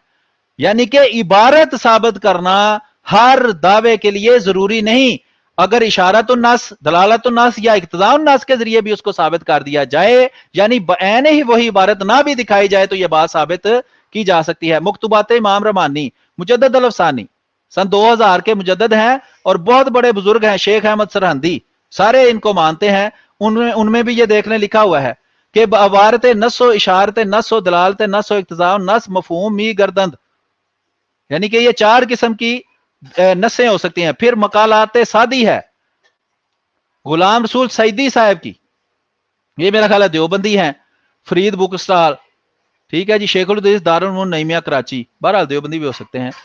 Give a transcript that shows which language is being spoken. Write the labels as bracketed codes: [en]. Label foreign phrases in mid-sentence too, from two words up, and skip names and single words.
[ur] یعنی کہ عبارت ثابت کرنا ہر دعوے کے لیے ضروری نہیں، اگر اشارت الناس، دلالت الناس یا اقتضاء الناس کے ذریعے بھی اس کو ثابت کر دیا جائے، یعنی بعین ہی وہی عبارت نہ بھی دکھائی جائے، تو یہ بات ثابت کی جا سکتی ہے. مکتوبات امام رمانی مجدد الافسانی سن 2000 کے مجدد ہیں اور بہت بڑے بزرگ ہیں، شیخ احمد سرہندی، سارے ان کو مانتے ہیں. ان میں بھی یہ دیکھنے لکھا ہوا ہے کہ عبارت نص و اشارت نص و دلالت نص و اقتضاء نص [fa] مفہوم می گردند، [ur] یعنی کہ یہ 4 قسم کی نصیں ہو سکتی ہیں. پھر مقالات سادی ہے غلام رسول سعیدی صاحب کی، یہ میرا خیال ہے دیوبندی ہیں، فرید بک سٹال، ٹھیک ہے جی، شیخ الحدیث دارالعلوم نعیمیہ کراچی، بہرحال دیوبندی بھی ہو سکتے ہیں.